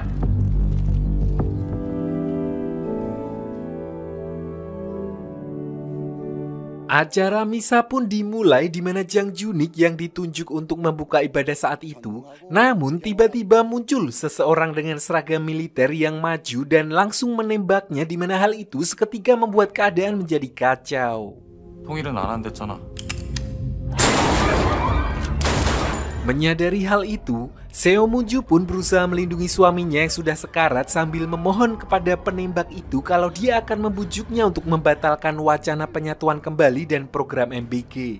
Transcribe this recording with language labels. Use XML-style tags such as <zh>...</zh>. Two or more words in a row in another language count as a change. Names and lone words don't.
<id>Acara misa pun dimulai di mana Jang Junik yang ditunjuk untuk membuka ibadah saat itu. Namun tiba-tiba muncul seseorang dengan seragam militer yang maju dan langsung menembaknya, di mana hal itu seketika membuat keadaan menjadi kacau.</id> <ko>통일은 안 한댔잖아.</ko> <id>Menyadari hal itu, Seo Moon-ju pun berusaha melindungi suaminya yang sudah sekarat sambil memohon kepada penembak itu kalau dia akan membujuknya untuk membatalkan wacana penyatuan kembali dan program MBG.</id>